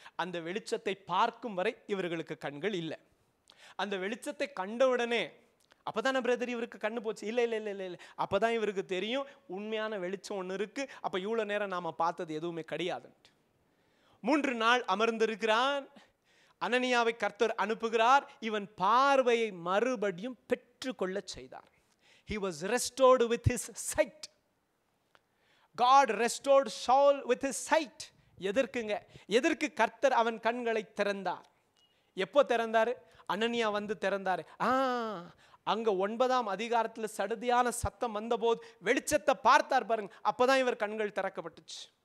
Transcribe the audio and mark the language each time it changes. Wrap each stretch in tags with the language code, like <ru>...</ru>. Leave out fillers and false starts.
<ta>அந்த வெளிச்சத்தை பார்க்கும் வரை இவர்களுக்கு கண்கள் இல்லை. அந்த வெளிச்சத்தை கண்டவுடனே, அப்போதானே பிரதர் இவருக்கு கண்ணு போச்சு? இல்லை இல்லை இல்லை இல்லை, அப்போதான் இவருக்கு தெரியும் உண்மையான வெளிச்சம் ஒன்று இருக்கு. அப்போ இவ்வளோ நேரம் நாம் பார்த்தது எதுவுமே கிடையாதுன்ட்டு 3 நாள் அமர்ந்திருக்கிறான். அனனியாவை கர்த்தர் அனுப்புகிறார். இவன் பார்வையை மறுபடியும் பெற்றுக்கொள்ள செய்தார்.</ta> <en>He was restored with his sight. God restored Saul with his sight.</en> <ta>எதற்கு கர்த்தர் அவன் கண்களை திறந்தார்? எப்போ திறந்தாரு? அனனியா வந்து திறந்தாரு. அங்க 9ஆம் அதிகாரத்தில் சடுதியான சத்தம் வந்தபோது வெளிச்சத்தை பார்த்தார் பாருங்க. அப்பதான் இவர் கண்கள் திறக்கப்பட்டுச்சு.</ta>